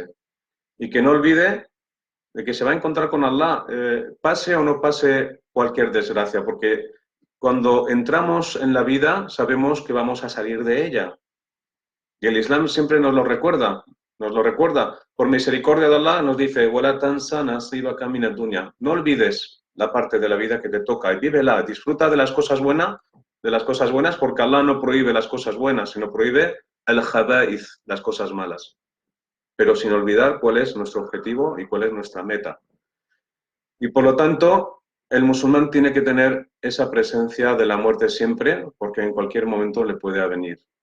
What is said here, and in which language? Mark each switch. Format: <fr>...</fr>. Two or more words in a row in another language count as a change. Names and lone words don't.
<es>Y que no olvide de que se va a encontrar con Allah, pase o no pase cualquier desgracia, porque cuando entramos en la vida sabemos que vamos a salir de ella. Y el Islam siempre nos lo recuerda, nos lo recuerda. Por misericordia de Allah nos dice,</es> <ar>"ولا تنس نصيبك من الدنيا".</ar> <es>No olvides la parte de la vida que te toca y vívela, disfruta de las cosas buenas, porque Allah no prohíbe las cosas buenas, sino prohíbe el khaba'ith, las cosas malas. Pero sin olvidar cuál es nuestro objetivo y cuál es nuestra meta. Y por lo tanto, el musulmán tiene que tener esa presencia de la muerte siempre, porque en cualquier momento le puede venir.</es>